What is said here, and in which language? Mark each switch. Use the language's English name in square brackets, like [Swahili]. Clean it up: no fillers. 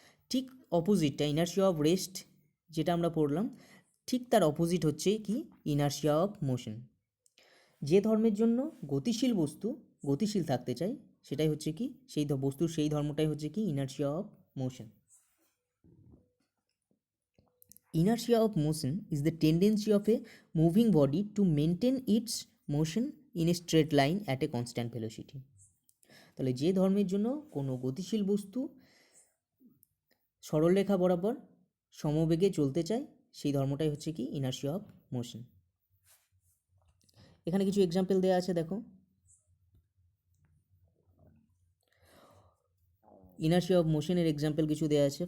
[Bangla] ঠিক অপোজিটটা, inertia of rest যেটা আমরা পড়লাম, ঠিক তার অপোজিট হচ্ছে কি ইনার্শিয়া অফ মোশন। যে ধর্মের জন্য গতিশীল বস্তু গতিশীল থাকতে চায় সেটাই হচ্ছে কি, সেই বস্তুর সেই ধর্মটাই হচ্ছে কি inertia of motion. [English] Inertia of motion is the tendency of a moving body to maintain its motion in a straight line at a constant velocity. [Bangla] তাহলে যে ধর্মের জন্য কোনো গতিশীল বস্তু সরলরেখা বরাবর সমবেগে চলতে চায় সেই ধর্মটাই হচ্ছে কি ইনার্শিয়া অফ মোশন। এখানে কিছু এক্সাম্পল দেওয়া আছে, দেখো ইনার্শিয়া অফ মোশনের এক্সাম্পল কিছু দেওয়া আছে।